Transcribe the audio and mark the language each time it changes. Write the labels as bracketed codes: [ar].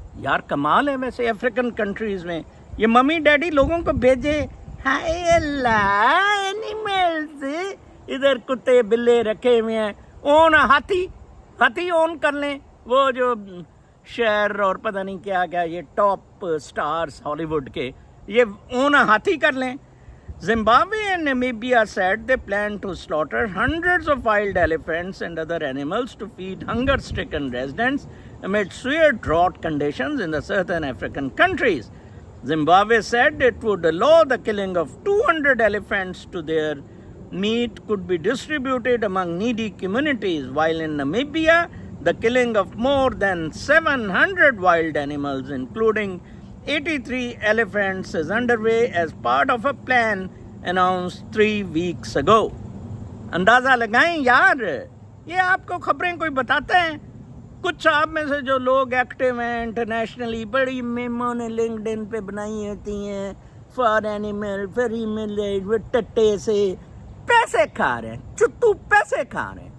[ur] یار کمال ہے ویسے افریقن کنٹریز میں یہ ممی ڈیڈی لوگوں کو بھیجے, ہائے اللہ اینیملز, ادھر کتے بلے رکھے ہوئے ہیں, اون ہاتھی اون کر لیں. وہ جو شہر اور پتہ نہیں کیا یہ ٹاپ ٹاپ سٹارز ہالی ووڈ کے یہ اون ہاتھی کر لیں. [en] Zimbabwe and Namibia said they plan to slaughter hundreds of wild elephants and other animals to feed hunger-stricken residents amid severe drought conditions in the southern African countries. Zimbabwe said it would allow the killing of 200 elephants to their meat could be distributed among needy communities, while in Namibia, the killing of more than 700 wild animals, including 83 elephants, is underway as part of a plan announced 3 weeks ago. [ur] اندازہ لگائیں یار, یہ آپ کو خبریں کوئی بتاتے ہیں؟ کچھ آپ میں سے جو لوگ ایکٹیو ہیں انٹرنیشنلی, بڑی میموں نے لنکڈ ان پہ بنائی ہوتی ہیں فار اینیمل فار ایمل ٹٹے سے پیسے کھا رہے ہیں, چتو پیسے کھا رہے ہیں.